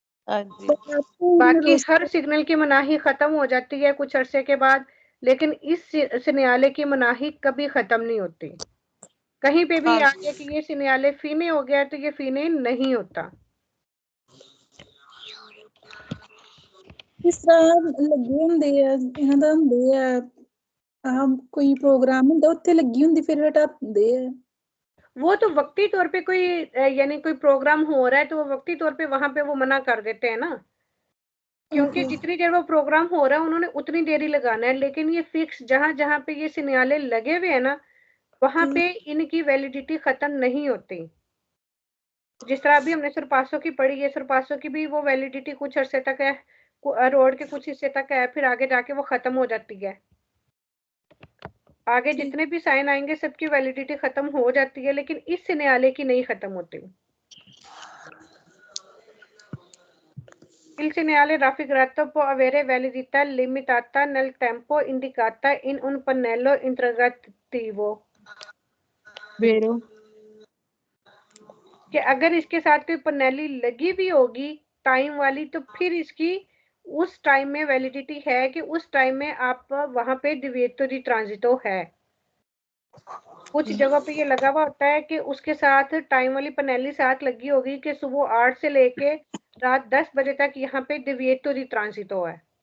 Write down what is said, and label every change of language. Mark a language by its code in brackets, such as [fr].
[hi] हाँ जी बाकी हर सिग्नल की मनाही खत्म हो जाती है कुछ अरसे के बाद, लेकिन इस सिग्नल की मनाही कभी खत्म नहीं होती। कहीं पे भी आ गया कि ये सिग्नल फीने हो गया तो ये फीने नहीं होता। इस तरह लगे होंगे [pa] ਇਹਨਾਂ ਦਾ ਹੁੰਦੇ ਆ [hi] कोई प्रोग्राम [pa] ਹੁੰਦਾ ਉੱਥੇ ਲੱਗੀ ਹੁੰਦੀ ਫਿਰ ਹਟਾ ਦਿੰਦੇ ਆ। [hi] वो तो वक्ती तौर पे कोई यानी कोई प्रोग्राम हो रहा है तो वो वक्ती तौर पे वहां पे वो मना कर देते हैं ना, क्योंकि जितनी देर वो प्रोग्राम हो रहा है उन्होंने उतनी देर ही लगाना है। लेकिन ये फिक्स जहां जहां पे ये सिग्नल लगे हुए हैं ना, वहां पे इनकी वैलिडिटी खत्म नहीं होती। जिस तरह अभी हमने सरपासों की पढ़ी है, सरपासों की भी वो वैलिडिटी कुछ अरसे तक है, रोड के कुछ हिस्से तक है, फिर आगे जाके वो खत्म हो जाती है। आगे जितने भी साइन आएंगे सबकी वैलिडिटी खत्म हो जाती है, लेकिन इस सिग्नल की नहीं खत्म होती। [it] Il segnale raffigurato può avere validità limitata nel tempo indicata in un pannello interrogativo. वेरो। [hi] कि अगर इसके साथ कोई पन्नेली लगी भी होगी टाइम वाली, तो फिर इसकी उस टाइम में वैलिडिटी है कि उस टाइम में आप वहां पे डिविएटो दी ट्रांजिटो है। कुछ जगह पे ये लगा हुआ होता है कि उसके साथ टाइम वाली पनेली साथ लगी होगी कि सुबह 8 से लेके रात 10 बजे तक यहाँ पे डिविएटो दी ट्रांजिटो है।